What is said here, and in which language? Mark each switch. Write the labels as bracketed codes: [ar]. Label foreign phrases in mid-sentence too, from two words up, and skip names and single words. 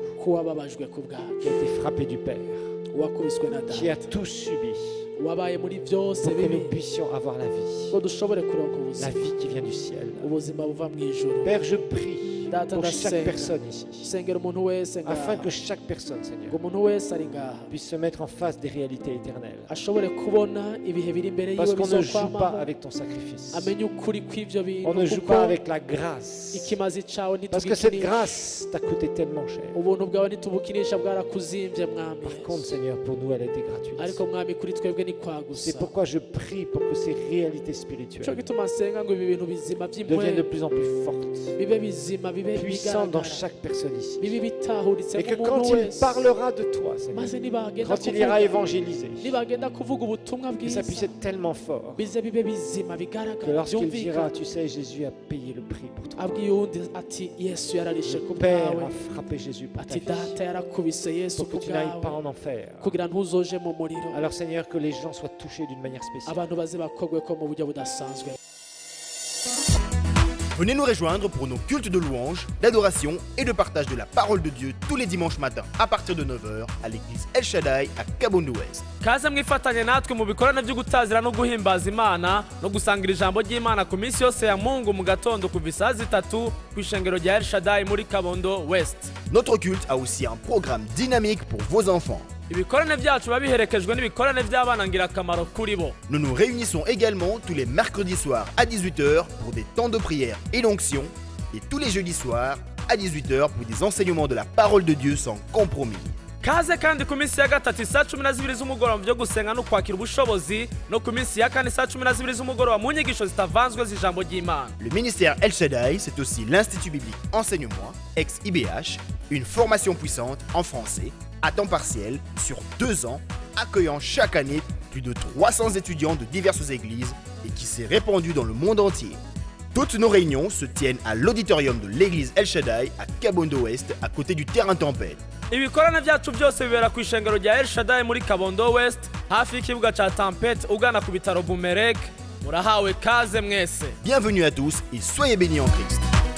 [rn] k'uwababajwe ku bwacu [fr] qui a été frappé du Père, [rn] uwakubiswe na [fr] qui a [rn] data [fr] tout subi [rn] wabaye muri byose [fr] pour que [rn] bibi [fr] nous puissions avoir la vie, [rn] ngo dushobore kuronka [fr] la [rn] ubuzima [fr] vie qui vient du ciel. [rn] ubuzima buva mu ijuru [fr] Père, je prie [rn] Data [fr] pour chaque [rn] ndasenga. [fr] personne ici, [rn] sengera umuntu wese [fr] afin [rn] ngaha [fr] que chaque personne, Seigneur, [rn] ngo umuntu wese ari ngaha [fr] puisse se mettre en face des réalités éternelles. [rn] ashobore kubona ibihe biri imbere [fr] Parce [rn] yiwe [fr] qu'on ne joue pas [rn] bizokwamaho [fr] avec ton sacrifice. [rn] amenye ukuri kw'ivyo [fr] On ne [rn] bintu [fr] joue [rn] kuko [fr] pas avec la grâce. [rn] ikimazi cawe [fr] Parce que cette [rn] ntitugikinisha [fr] grâce t'a coûté tellement cher. [rn] ubuntu bwawe ntitubukinisha bwarakuzimvye mwami [fr] Par contre, Seigneur, pour nous, elle a été gratuite. [rn] ariko mwami kuri twebwe ni [fr] C'est [rn] kwagusa [fr] pourquoi je prie pour que ces réalités [rn] nico [fr] spirituelles [rn] gituma nsenga ngo ibi bintu bizima [fr] deviennent de [rn] vy'impwemu [fr] plus en plus fortes, [rn] bibe bizima bibe [fr] puissantes dans [rn] bigaragara [fr] chaque personne ici. [rn] bibe bitahuritse [fr] Et que [rn] mu [fr] quand [rn] muntu [fr] il [rn] wese [fr] parlera de toi, Seigneur, [rn] maze nibagenda [fr] quand il ira [rn] kuvuga [fr] évangéliser, [rn] nibagenda kuvuga ubutumwa [fr] que ça [rn] bwiza [fr] puisse être tellement fort [rn] bize bibe bizima [fr] que [rn] bigaragara [fr] lorsqu'il dira, [rn] byumvikana [fr] tu sais, Jésus a payé le prix pour toi. [rn] abwiye uwundi ati yesu yararishe ku [fr] Le Père [rn] bwawe [fr] a frappé Jésus pour ta [rn] ati [fr] vie, [rn] data yarakubise yesu [fr] pour que [rn] ku [fr] tu n'ailles pas [rn] bwawe [fr] en enfer. [rn] kugira ntuzoje mu muriro [fr] Alors Seigneur, que les gens soient touchés d'une manière spéciale. [rn] abantu baze bakogwe ko mu buryo budasanzwe. [fr] Venez nous rejoindre pour nos cultes de louange, d'adoration et de partage de la parole de Dieu tous les dimanches matins à partir de 9h à l'église El Shaddai à Kabondo Ouest. [rn] kaze mwifatanye natwe mu bikorane byo gutazira no guhimbaza Imana no gusangira ijambo ry'Imana ku minsi yose ya Mungu mu gatondo kuva isaha 3 ku ishengero rya El Shaddai muri Kabondo West. [fr] Notre culte a aussi un programme dynamique pour vos enfants. [rn] Ibikorane byacu biba biherekejwe n'ibikorane by'abana ngirakamaro kuri bo. [fr] Nous nous réunissons également tous les mercredis soirs à 18h pour des temps de prière et d'onction et tous les jeudis soirs à 18h pour des enseignements de la parole de Dieu sans compromis. [rn] Kaze kandi ku minsi ya gatatu saa 12 z'umugoroba byo gusenga no kwakira ubushobozi no ku minsi ya kane saa 12 z'umugoroba mu nyigisho zitavanzwe z'ijambo ry'Imana. [fr] Le ministère El Shaddai, c'est aussi l'Institut biblique Enseigne-moi, ex-IBH, une formation puissante en français, à temps partiel, sur 2 ans, accueillant chaque année plus de 300 étudiants de diverses églises et qui s'est répandue dans le monde entier. Toutes nos réunions se tiennent à l'auditorium de l'église El Shaddai à Kabondo Ouest, à côté du terrain Tempête. [rn] Ibikorane byacu byose bibera ku ishengero rya El Shaddai muri Kabondo West hafi y'ikibuga ca Tempête ugana ku bitaro Bumerek. Murahawe kaze mwese. [fr] Bienvenue à tous et soyez bénis en Christ.